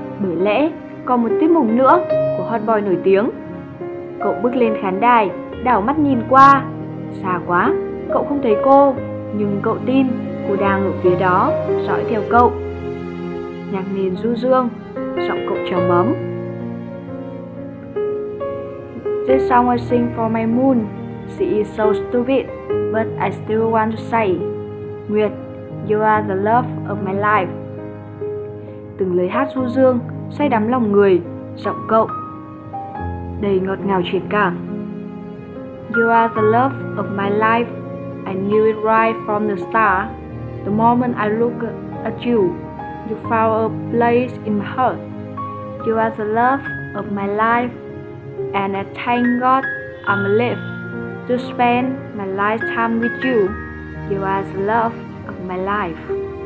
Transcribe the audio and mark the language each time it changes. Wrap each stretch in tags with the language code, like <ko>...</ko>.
<vi>Bởi lẽ còn một tiết mục nữa của hot boy nổi tiếng. Cậu bước lên khán đài, đảo mắt nhìn qua. Xa quá, cậu không thấy cô. Nhưng cậu tin cô đang ở phía đó, dõi theo cậu. Nhạc nền du dương, giọng cậu trầm ấm.</vi> <en>This song I sing for my moon. She is so stupid, but I still want to say, Nguyệt, you are the love of my life.</en> <vi>Từng lời hát du dương say đắm lòng người, giọng cậu đầy ngọt ngào truyền cảm.</vi> <en>You are the love of my life. I knew it right from the start. The moment I look at you, you found a place in my heart. You are the love of my life. And I thank God I'm alive to spend my lifetime with you. You are the love of my life.</en>